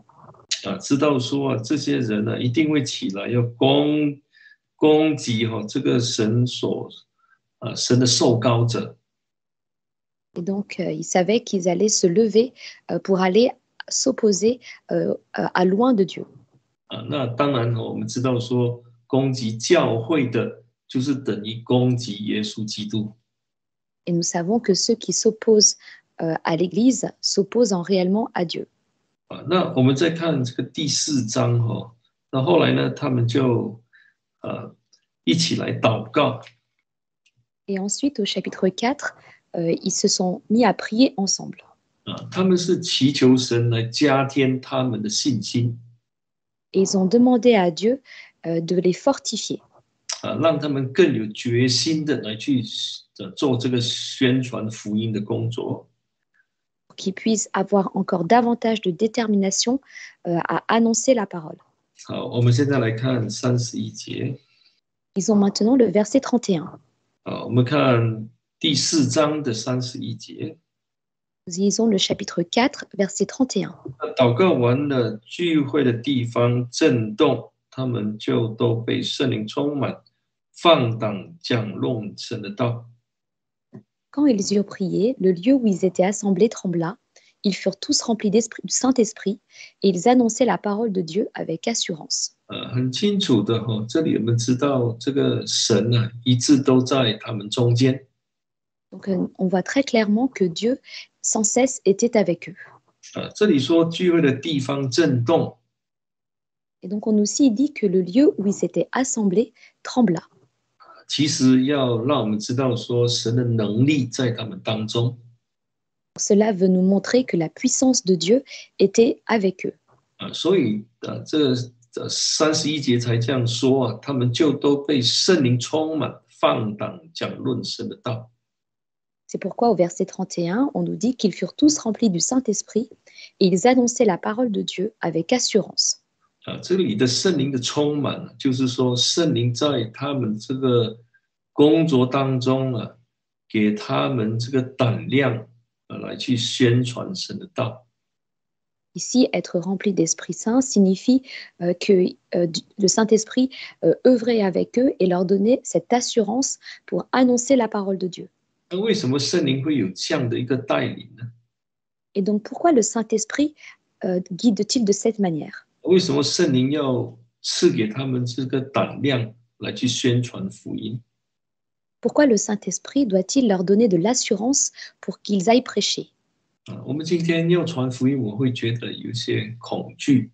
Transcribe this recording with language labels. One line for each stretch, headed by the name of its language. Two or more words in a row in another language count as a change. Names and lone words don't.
Chinese: 知道说这些人呢一定会起来要攻击这个神的受膏者。
French: Et donc, ils savaient qu'ils allaient se lever pour aller s'opposer à loin de Dieu.
Chinese: 那当然我们知道说攻击教会的，就是等于攻击耶稣基督。
French: Et nous savons que ceux qui s'opposent à l'Église s'opposent réellement à Dieu.
Chinese: 那我们再看这个第4章那后来呢，他们就一起来祷告。
French: Et ensuite, au chapitre 4, ils se sont mis à prier ensemble.
Chinese: 他们是祈求神来加添他们的信心。
French: Et ils ont demandé à Dieu de les fortifier.
Chinese: 让他们更有决心的来去做这个宣传福音的工作。
French: Pour qu'ils puissent avoir encore davantage de détermination à annoncer la parole.
Chinese: 好，我们现在来看31节。
French: Ils ont maintenant le verset 31.
Chinese: 我们看第4章的31节。
French: Nous lisons le chapitre 4, verset 31.
Chinese: 祷告完了，聚会的地方震动，他们就都被圣灵充满，放胆讲论神的道。
French: Quand ils eurent prié, le lieu où ils étaient assemblés trembla. Ils furent tous remplis du Saint-Esprit et ils annonçaient la parole de Dieu avec assurance.
Chinese: 很清楚的这里我们知道这个神一直都在他们中间。
French: Donc on voit très clairement que Dieu sans cesse était avec eux.
Chinese: 这里说聚会的地方震动。
French: Et donc on aussi dit que le lieu où ils s'étaient assemblés trembla.
Chinese: 其实要让我们知道说神的能力在他们当中。
French: Cela veut nous montrer que la puissance de Dieu était avec eux.
Chinese: 所以这31节才这样说啊，他们就都被圣灵充满，放胆讲论神的道。
French: C'est pourquoi au verset 31, on nous dit qu'ils furent tous remplis du Saint-Esprit et ils annonçaient la parole de Dieu avec assurance.
Chinese: 这里的圣灵的充满，就是说圣灵在他们这个工作当中啊，给他们这个胆量来去宣传神的道。
French: Ici, être rempli d'Esprit Saint signifie que le Saint-Esprit œuvrait avec eux et leur donnait cette assurance pour annoncer la parole de Dieu.
Chinese: 那为什么圣灵会有这样的一个带领呢？
French: Et donc, pourquoi le Saint-Esprit guide-t-il de cette manière?
Chinese: 为什么圣灵要赐给他们这个胆量来去宣传福音？
French: Pourquoi le Saint-Esprit doit-il leur donner de l'assurance pour qu'ils aillent prêcher?
Chinese: 我们今天要传福音，我会觉得有些恐惧。